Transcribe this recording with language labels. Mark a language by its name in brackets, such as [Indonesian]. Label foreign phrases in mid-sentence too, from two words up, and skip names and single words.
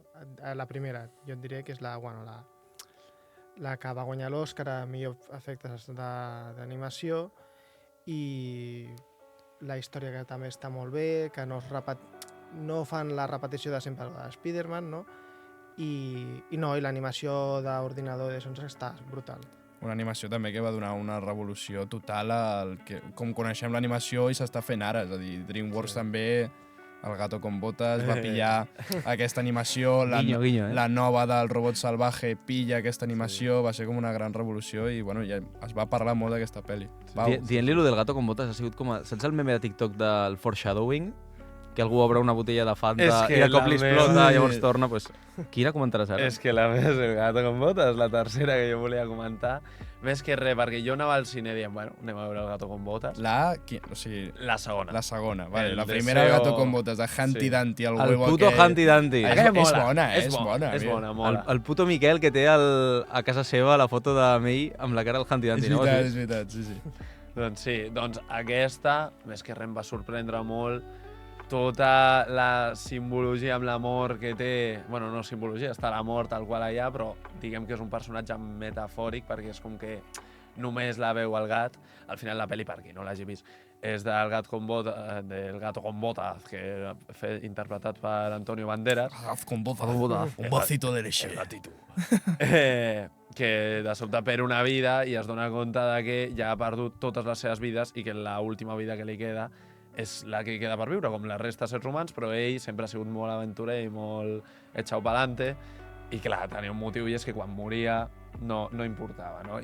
[Catalan] La primera, jo et diré que és la que va guanyar l'Oscar a millor efectes d'animació i la història que també està molt bé, que no fan la repetició de sempre de Spiderman, no? I l'animació d'ordinador de Sons està brutal. Una animació també que va donar una revolució total al que, com coneixem l'animació i s'està fent ara. És a dir, DreamWorks també, El gato con botas, va pillar aquesta animació, Guinyo, la nova del Robot Salvaje pilla aquesta animació, va ser com una gran revolució i bueno, ja es va parlar molt d'aquesta pel·li. Dient-li lo del gato con botas ha sigut com a... Saps el meme de TikTok del foreshadowing? Que algú obre una botella de Fanta i de cop li explota, llavors torna, pues... Quina comentaràs ara? És que la més, el gato con botas, la tercera que jo volia comentar, més que res, perquè jo anava al cine dient, bueno, anem a veure el gato con botas. La segona, vale. La primera, el gato con botas, de Humpty Dumpty, [Spanish] el huevo [Catalan] el puto Humpty Dumpty. És bona, És bona. El puto Miquel que té a casa seva la foto de May amb la cara del Humpty Dumpty, no? És veritat, sí. Doncs sí, aquesta, més que res em va sorprendre molt, tota la simbologia amb la mort que té... Bueno, no simbologia, està la mort tal qual allà, però diguem que és un personatge metafòric perquè és com que només la veu el gat. Al final la pel·li, per qui no l'hagi vist, és del Gato con Botas, que interpretat per Antonio Banderas. [Spanish] Gato con botas, un vasito de leche. [Catalan] Que de sobte perd una vida i es dona compte de que ja ha perdut totes les seves vides i que l'última vida que li queda és la que queda per viure, com la resta de sers humans, però ell sempre ha sigut molt aventurer i molt [Spanish] echau pa'lante, [Catalan] i clar, tenia un motiu i és que quan moria no importava, no?